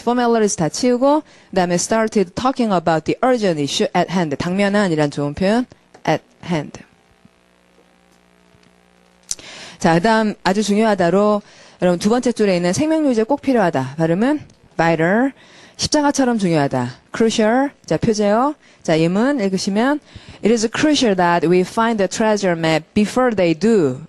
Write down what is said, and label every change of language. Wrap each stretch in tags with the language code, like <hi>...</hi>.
<en>formalities</en> <ko>다 치우고, 그 다음에</ko> <en>started talking about the urgent issue at hand.</en> <ko>당면한이란 좋은 표현, at hand. 자, 그 다음 아주 중요하다로, 여러분 두 번째 줄에 있는 생명유지 꼭 필요하다. 발음은 vital. 십자가처럼 중요하다. crucial. 자, 표제요. 자, 예문 읽으시면</ko> <en>It is crucial that we find the treasure map before they do.</en>